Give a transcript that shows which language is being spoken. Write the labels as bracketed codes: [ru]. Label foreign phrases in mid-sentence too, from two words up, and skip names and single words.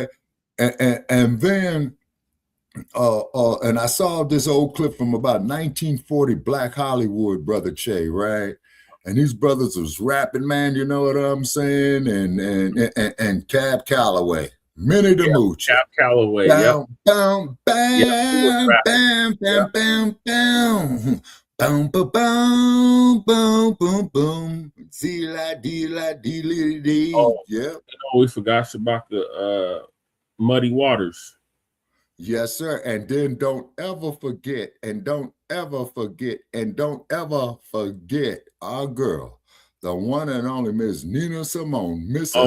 [en] And then and I saw this old clip from about 1940 Black Hollywood, Brother Che, right? And these brothers was rapping, man, you know what I'm saying? And Cab Calloway, Minnie the Mooch. Cab Calloway, bam, bam, bam, bam, bam, bam, bam, boom, boom, boom, boom, boom, boom, zee-la, dee-la, dee-la-dee. Yeah. We forgot about the Muddy Waters. Yes, sir. And then don't ever forget our girl, the one and only Miss Nina Simone, Mississippi.